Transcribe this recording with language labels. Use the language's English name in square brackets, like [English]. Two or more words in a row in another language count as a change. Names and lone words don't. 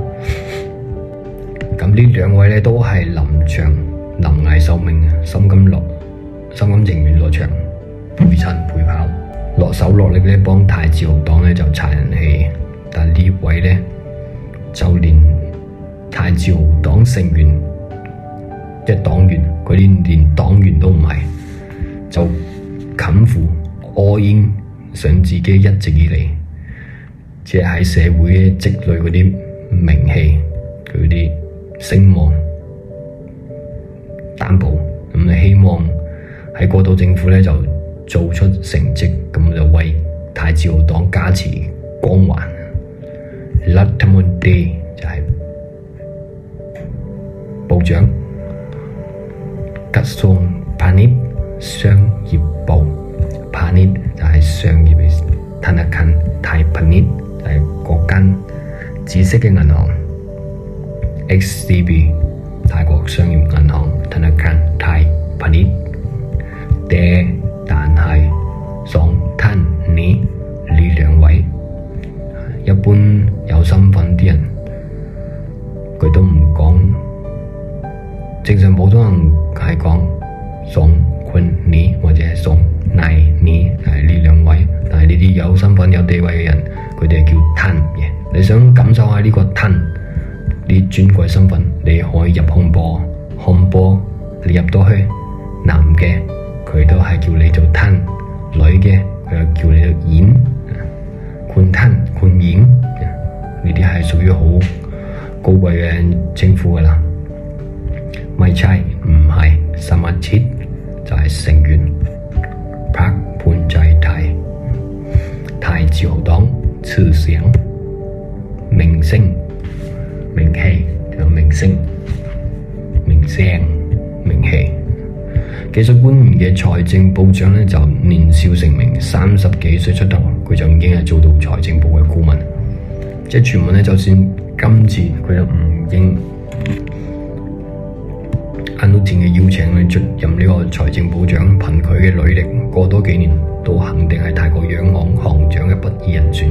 [Cantonese] 咁呢2位咧都係臨危受命，心甘情願落場陪襯陪跑，落手落力咧幫太自由黨咧就擦人氣。但呢位咧就連太自由黨成員即係黨員，佢連黨員都唔係，就冚負 [English] all in [Cantonese] 想自己一直以嚟即係喺社會積累嗰啲名氣，佢啲聲望擔保，咁希望喺過渡政府咧就做出成績，咁就為太自由黨加持光環。 รัฐมนตรี就係部長， [Thai] กระทรวงพาณิชย์ [Cantonese] 商業部， พาณิชย์就係商業嘅， ธนาคารไทยพาณิชย์就係嗰間紫色嘅銀行，XCB 泰國商業銀行， ธนาคารไทยพาณิชย์但係2 [Thai] ท่านนี้ [Cantonese] 呢2位一般有身份啲人佢都唔講，正常普通人係講2 [Thai] คนนี้ [Cantonese] 或者係2 [Thai] นายนี้ [Cantonese] 係呢2位，但係呢啲有身份有地位嘅人佢哋係叫ท่าน嘅。你想感受下呢個ท่าน呢尊貴身份，你可以入控波，你入到去男嘅佢都係叫你做ท่าน，女嘅佢又叫你做หญิง， [Thai] คุณท่านคุณหญิง [Cantonese] 呢啲係屬於好高貴嘅稱呼噶啦。 [Thai] ไม่ใช่ [Cantonese] 唔係สมาชิก就係成員， พรรคภูมิใจไทย，太自由黨ชื่อเสียง名聲名氣就名聲名聲名氣。技術官員嘅財政部長呢，就年少成名，30幾歲出頭，佢就已經係做到財政部嘅顧問。即係傳聞呢，就算今次佢都唔應安努田嘅邀請去出任呢個財政部長，憑佢嘅履歷，過多幾年都肯定係泰國央行行長嘅不二人選。